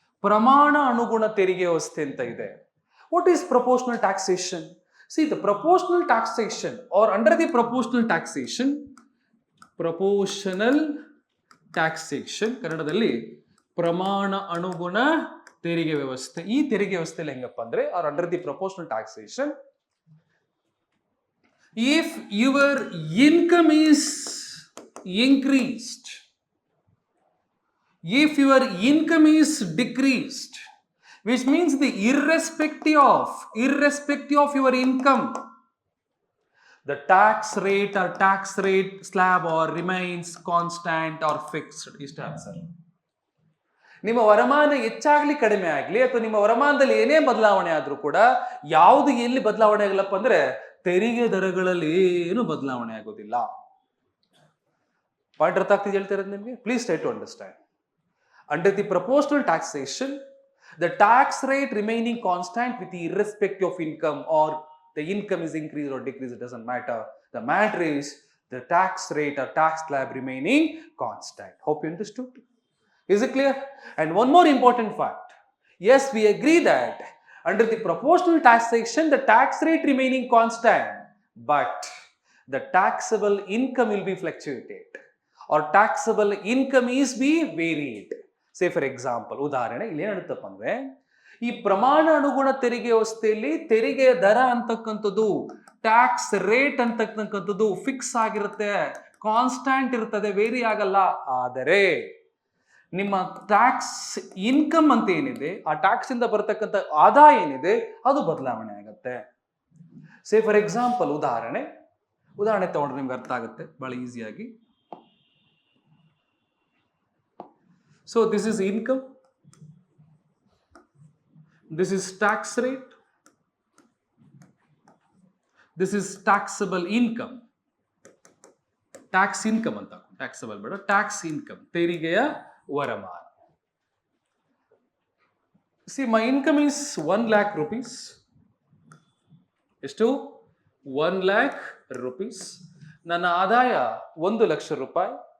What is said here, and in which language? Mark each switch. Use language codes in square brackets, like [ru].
[kn] ಪ್ರಮಾಣ ಅನುಗುಣ ತೆರಿಗೆ ವ್ಯವಸ್ಥೆ ಅಂತ ಇದೆ. [en] What is proportional taxation? See, the proportional taxation or under the proportional taxation, proportional taxation [kn] ಕನ್ನಡದಲ್ಲಿ ಪ್ರಮಾಣ ಅನುಗುಣ ತೆರಿಗೆ ವ್ಯವಸ್ಥೆ. ಈ ತೆರಿಗೆ ವ್ಯವಸ್ಥೆಯಲ್ಲಿ ಹೆಂಗಪ್ಪ ಅಂದ್ರೆ, [en] or under the proportional taxation, if your income is increased, if your income is decreased, which means the irrespective of your income, the tax rate slab or remains constant or fixed. [kn] ಇಷ್ಟು answer. ನಿಮ್ಮ ವರಮಾನ ಹೆಚ್ಚಾಗ್ಲಿ ಕಡಿಮೆ ಆಗ್ಲಿ, ಅಥವಾ ನಿಮ್ಮ ವರಮಾನದಲ್ಲಿ ಏನೇ ಬದಲಾವಣೆ ಆದ್ರೂ ಕೂಡ, ಯಾವುದು ಎಲ್ಲಿ ಬದಲಾವಣೆ ಆಗಲ್ಲಪ್ಪ ಅಂದ್ರೆ ತೆರಿಗೆ ದರಗಳಲ್ಲಿ ಏನು ಬದಲಾವಣೆ ಆಗೋದಿಲ್ಲ. ಪಾಯಿಂಟ್ ಅರ್ಥ ಆಗ್ತಿದೆ ಹೇಳ್ತಾ ಇರೋದು ನಿಮಗೆ? [en] Please try to understand. Under the proportional taxation, the tax rate remaining constant with the irrespective of income, or the income is increased or decreased, it doesn't matter. The matter is the tax rate or tax slab remaining constant. Hope you understood. Is it clear? And one more important fact. Yes, we agree that under the proportional taxation, the tax rate remaining constant, but the taxable income will be fluctuated, or taxable income is be varied. Say for example, [kn] ಉದಾಹರಣೆ, ಇಲ್ಲಿ ಏನಾಗುತ್ತಪ್ಪ ಅಂದ್ರೆ, ಈ ಪ್ರಮಾಣ ಅನುಗುಣ ತೆರಿಗೆ ವ್ಯವಸ್ಥೆಯಲ್ಲಿ ತೆರಿಗೆ ದರ ಅಂತಕ್ಕಂಥದ್ದು, ಟ್ಯಾಕ್ಸ್ ರೇಟ್ ಅಂತಕ್ಕಂಥದ್ದು ಫಿಕ್ಸ್ ಆಗಿರುತ್ತೆ, ಕಾನ್ಸ್ಟಾಂಟ್ ಇರ್ತದೆ, ವೇರಿ ಆಗಲ್ಲ. ಆದರೆ ನಿಮ್ಮ ಟ್ಯಾಕ್ಸ್ ಇನ್ಕಮ್ ಅಂತ ಏನಿದೆ, ಆ ಟ್ಯಾಕ್ಸ್ ಇಂದ ಬರತಕ್ಕಂಥ ಆದಾಯ ಏನಿದೆ, ಅದು ಬದಲಾವಣೆ ಆಗುತ್ತೆ. [en] say for example, [kn] ಉದಾಹರಣೆ ತಗೊಂಡ್ರೆ ನಿಮ್ಗೆ ಅರ್ಥ ಆಗುತ್ತೆ ಬಹಳ ಈಸಿಯಾಗಿ. [en] So this is income, this is tax rate, this is taxable income. [kn] Tax income ಅಂತ, ಟ್ಯಾಕ್ಸಬಲ್ ಬೇಡ, ಟ್ಯಾಕ್ಸ್ ಇನ್ಕಮ್, ತೆರಿಗೆಯ ವರಮಾನ. [en] See my income is 1 lakh rupees. [kn] ಎಷ್ಟು? [en] 1 lakh rupees. [kn] ನನ್ನ ಆದಾಯ 1 ಲಕ್ಷ ರೂಪಾಯಿ.